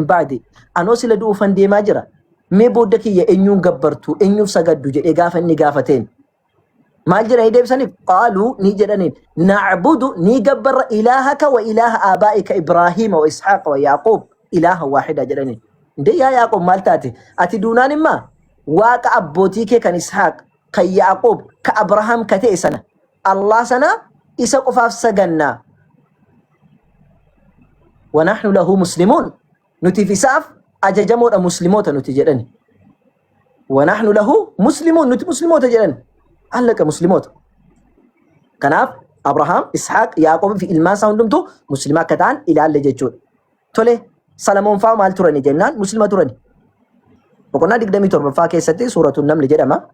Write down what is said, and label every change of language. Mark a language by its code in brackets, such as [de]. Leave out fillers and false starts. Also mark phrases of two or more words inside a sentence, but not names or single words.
[om] ba'di anoo sila du'uufan deemaa jira mee booda kiyya eenyuun gabbartu eenyuuf sagaddu jedhee gaafa inni gaafateen maal jedhanii deebisaniif qaaluu ni jedhaniin na'budu ni gabbarra [ar] إلهك وإله آبائك إبراهيم وإسحاق ويعقوب إلها واحدا [om] jedhaniin indee yaa Yaaqoob maal taate ati duunaan immaa waaqa abbootii kee kan Ishaaq kan Yaaqoob ka Abrahaam ka ta'e sana Allah sana isa qofaaf sagannaa [ar] ونحن له مسلمون [om] nutiif isaaf ajajamoodha muslimoota nuti jedhani [ar] ونحن له مسلمون [om] nuti muslimoota jedhani allaqa muslimoota kanaaf Abrahaam Ishaaq Yaaqoob fi ilmaan isaa hundumtu muslima akka ta'an ilaalle jechuudha tole Salamoon faa maal turani jennaan muslima turani boqonnaa 27ffaa keessatti suuratuun namni jedhama.